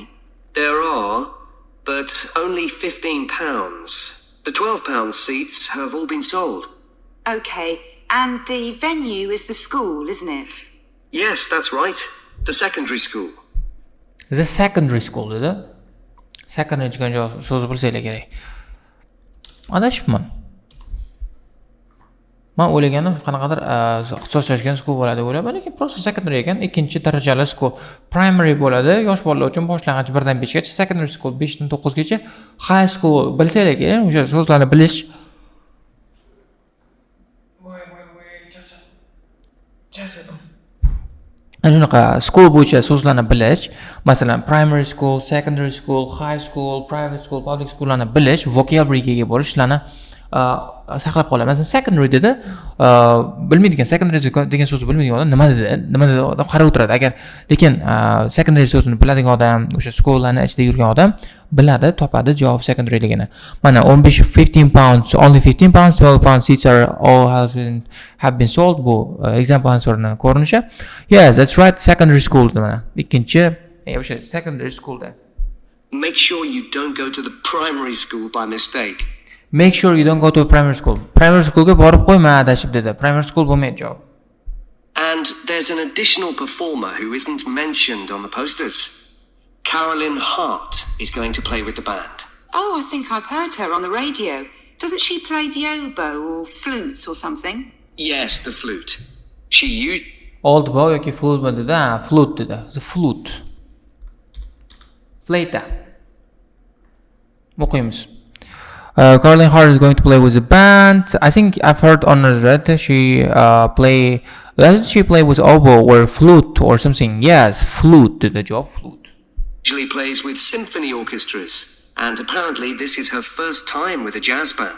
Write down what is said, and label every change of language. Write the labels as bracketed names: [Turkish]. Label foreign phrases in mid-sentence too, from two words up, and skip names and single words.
[English] There are, but only £15. The £12 seats have all been sold. Okay. And the venue is the school, isn't it? Yes, that's right. The secondary school. The secondary school dedi. [Uzbek] Secondary degan so'z bilsanglar kerak. Adashibman. Men o'ylagandim qanaqadir ixtisoslashgan school bo'ladi deb o'yladim, lekin просто secondary ekan, ikkinchi darajali school. Primary bo'ladi, yosh bolalar uchun boshlang'ich 1 dan 5 gacha, [English] secondary school [Uzbek] 5 dan 9 gacha, [English] high school [Uzbek] bilsanglar kerak, o'sha so'zlarni bilish. Shunaqa school bo'yicha so'zlarni bilish, masalan [English] primary school, secondary school, high school, private school, public schoollarni [Uzbek] bilish, vocabularyga ega bo'lish, ularni saqlab qoladi. Masalan secondary dedi, bilmaydigan secondary degan so'zni bilmaydigan odam nima dedi qarab o'tiradi. Agar lekin secondary so'zini biladigan odam, o'sha schoollarni ichida yurgan odam biladi, topadi javob secondaryligini. Mana 15 £15, [English] only £15, £12 seats are all have been sold. [Uzbek] Bu [English] example answerning [Uzbek] ko'rinishi. [English] Yes, that's right, secondary school mana. [Uzbek] Ikkinchi o'sha [English] secondary schoolda Make sure you don't go to the primary school by mistake. Make sure you don't go to a primary school. Primary schoolga [Uzbek] borib qo'yma adashib dedi. [English] Primary school [Uzbek] bo'lmaydi javob. [English] And there's an additional performer who isn't mentioned on the posters. Carolyn Hart is going to play with the band. Oh, I think I've heard her on the radio. Doesn't she play the oboe or flute or something? Yes, the flute. She used... Old boy [Uzbek] yoki flute mi dedi? Flute dedi. [English] The flute. [Uzbek] Fleyta. O'qiymiz. [English] Carolyn Hart is going to play with the band. I think I've heard on the red she doesn't she play with oboe or flute or something? Yes, flute did the job. Flute. Usually plays with symphony orchestras, and apparently this is her first time with a jazz band.